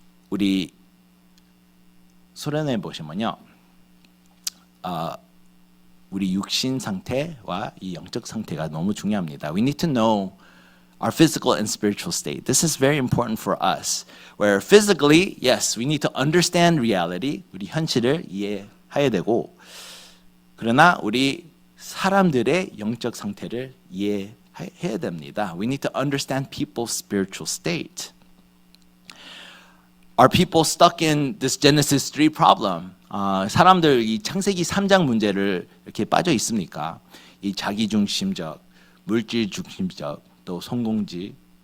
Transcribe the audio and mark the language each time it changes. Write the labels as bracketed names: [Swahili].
[Korean] 우리 소련에 보시면요, 우리 육신 상태와 이 영적 상태가 너무 중요합니다. [English] We need to know our physical and spiritual state. This is very important for us. Where physically, yes, we need to understand reality. [Korean] 우리 현실을 이해해야 되고, 그러나 우리 사람들의 영적 상태를 이해해야 됩니다. [English] We need to understand people's spiritual state. Are people stuck in this Genesis 3 problem? [Korean] 사람들 이 창세기 3장 문제를 이렇게 빠져 있습니까? 이 자기중심적, 물질중심적, 또 성공지향적.